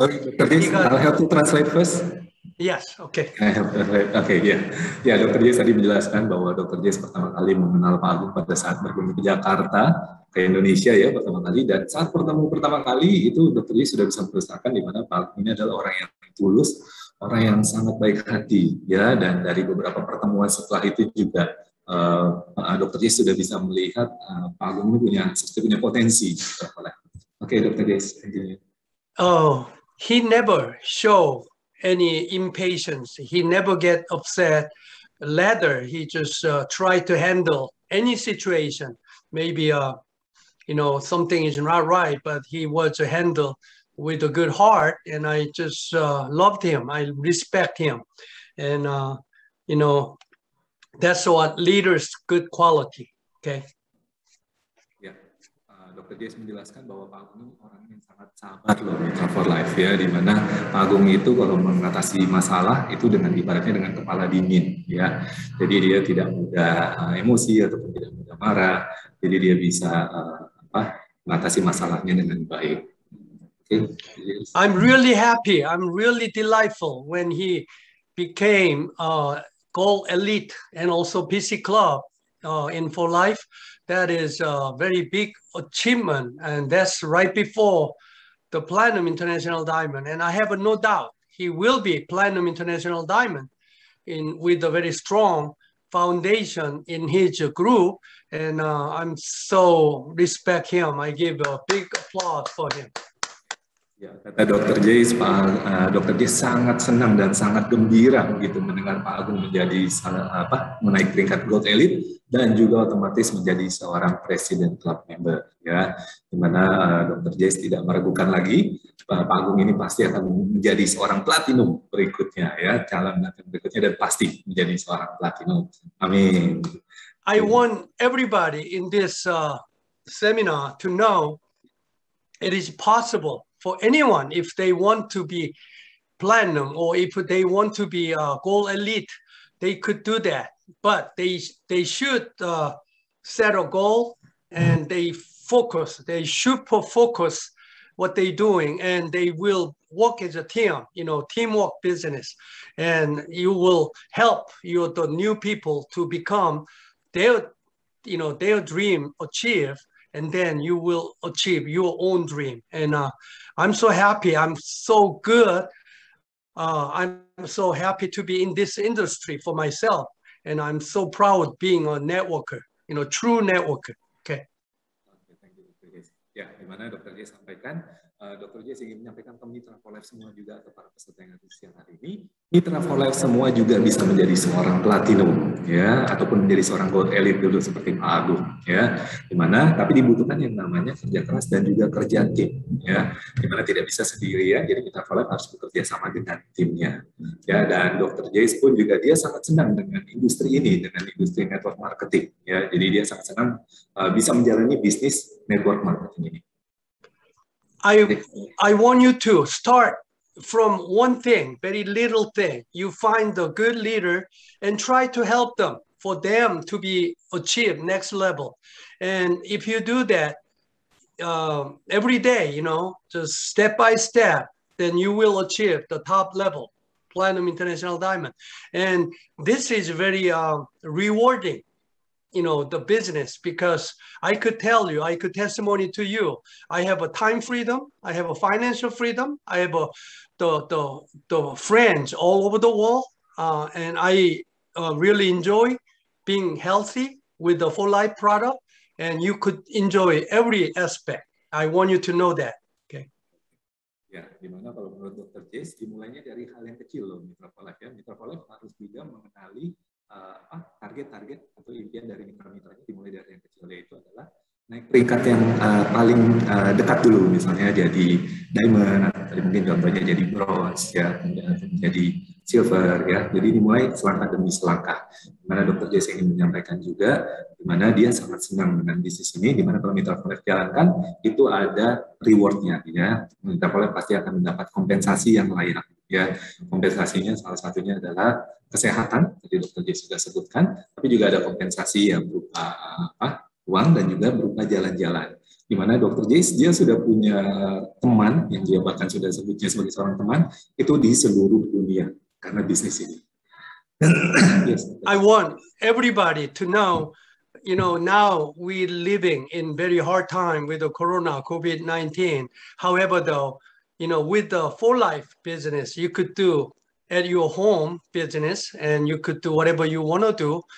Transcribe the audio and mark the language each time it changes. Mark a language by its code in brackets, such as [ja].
[en] I'll help you translate first. Yes, okay. [id] Oke, ya. Ya, Dr. Jace tadi menjelaskan bahwa Dr. Jace pertama kali mengenal Pak Agung pada saat berkunjung ke Jakarta, ke Indonesia ya pertama kali, dan saat pertama kali itu Dr. Jace sudah bisa merasakan di mana Pak Agung ini adalah orang yang tulus, orang yang sangat baik hati ya, dan dari beberapa pertemuan setelah itu juga Dr. Jace sudah bisa melihat Pak Agung ini punya potensi. [en] Oke, Dr. Jace, continue. Oh, he never show any impatience. He never get upset. Rather, he just try to handle any situation. Maybe you know, something is not right, but he was to handle with a good heart, and I just loved him. I respect him, and you know, that's what leaders good quality. Okay. [id] Ya, Dr. Jace menjelaskan bahwa Pak Agung orang yang sangat sabar loh, Mitra for Life ya, di mana Pak Agung itu kalau mengatasi masalah itu dengan ibaratnya dengan kepala dingin ya. Jadi dia tidak mudah emosi ataupun tidak mudah marah. Jadi dia bisa mengatasi masalahnya dengan baik. [en] Okay. I'm really happy. I'm really delightful when he became Gold Elite and also PC Club in For Life. That is a very big achievement, and that's right before the Platinum International Diamond. And I have no doubt he will be Platinum International Diamond with a very strong foundation in his group. And I'm so respect him. I give a big applause for him. [id] Ya, kata Dr. Jace, Dr. Jace sangat senang dan sangat gembira begitu mendengar Pak Agung menjadi menaik peringkat Gold Elite dan juga otomatis menjadi seorang President Club member ya, di mana Dr. Jace tidak meragukan lagi Pak Agung ini pasti akan menjadi seorang Platinum berikutnya ya, calon berikutnya dan pasti menjadi seorang Platinum. Amin. [en] I want everybody in this seminar to know it is possible for anyone, if they want to be platinum or if they want to be Gold Elite, they could do that. But they should set a goal and they focus. They super focus what they're doing, and they will work as a team, teamwork business. And you will help the new people to become their dream achieve, and then you will achieve your own dream. And I'm so happy. I'm so good. I'm so happy to be in this industry for myself. And I'm so proud being a networker, true networker. Okay. Thank you, [id] Dr. Jess. Ya, di mana Dr. Jess sampaikan, Dr. Jess ingin menyampaikan ke Mitra for Life semua juga atau para peserta yang ada di siang hari ini, Mitra for Life semua juga bisa menjadi seorang platinum, ya, ataupun menjadi seorang gold elite dulu seperti Pak Agung, ya, di mana tapi dibutuhkan yang namanya kerja keras dan juga kerja tim, ya, di mana tidak bisa sendiri, ya, jadi Mitra for Life harus bekerja sama dengan timnya, ya, dan Dr. Jess pun juga dia sangat senang dengan industri ini, dengan industri network marketing, ya, jadi dia sangat senang bisa menjalani bisnis network marketing ini. [en] I want you to start from one thing, very little thing. You find the good leader and try to help them for them to be achieve next level. And if you do that every day, just step by step, then you will achieve the top level, Platinum International Diamond. And this is very rewarding. The business, because I could tell you, I could testimony to you, I have a time freedom, I have a financial freedom, I have the friends all over the world, and I really enjoy being healthy with the For Life product, and you could enjoy every aspect. I want you to know that. Okay. [id] Ya, dimana kalau menurut Dr. Jess, dimulainya dari hal yang kecil loh, Mitra for Life, ya. Mitra for Life harus juga mengenali target-target atau impian dari mitra-mitranya, dimulai dari yang kecil, yaitu adalah naik peringkat yang paling dekat dulu, misalnya jadi diamond, atau mungkin contohnya jadi bronze, ya, jadi silver, ya. Jadi dimulai selangkah demi selangkah. Dimana Dr. Jess ingin menyampaikan juga, dimana dia sangat senang dengan bisnis ini, dimana kalau Mitra for Life jalankan, itu ada rewardnya, ya. Mitra for Life pasti akan mendapat kompensasi yang layak. Ya, kompensasinya salah satunya adalah kesehatan, tadi Dr. Jess sudah sebutkan, tapi juga ada kompensasi yang berupa uang dan juga berupa jalan-jalan. Di mana Dr. Jess dia sudah punya teman yang dia bahkan sudah sebutnya sebagai seorang teman itu di seluruh dunia karena bisnis ini. [en] Yes. I want everybody to know, now we're living in very hard time with the Corona, COVID-19. However, though, with the For Life business, you could do at your home business, and you could do whatever you want to do.